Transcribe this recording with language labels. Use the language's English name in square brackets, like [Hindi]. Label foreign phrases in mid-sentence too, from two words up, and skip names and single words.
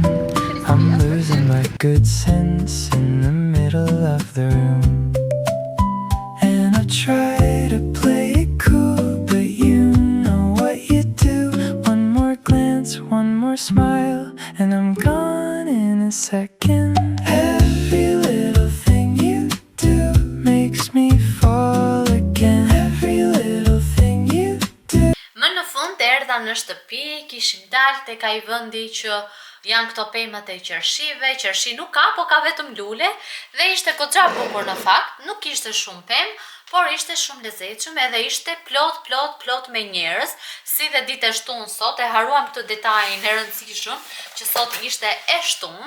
[English] I'm losing my good sense in the middle of the room, and I try to play it cool, but you know what you do. One more glance, one more smile, and I'm gone in a second. Every little thing you do makes me fall again. Every little thing you do. [Albanian] Më në fund erdha në shtëpi, kishim dalë tek ai vendi që janë këto pemat e qershive. Qershi nuk ka, po ka vetëm lule dhe ishte goxha bukur në fakt, nuk ishte shumë pemë, por ishte shumë lezetshëm edhe ishte plot me njerëz, si dhe ditë e shtunë sot, e haruam këtë detajin e rëndësishëm që sot ishte e shtunë.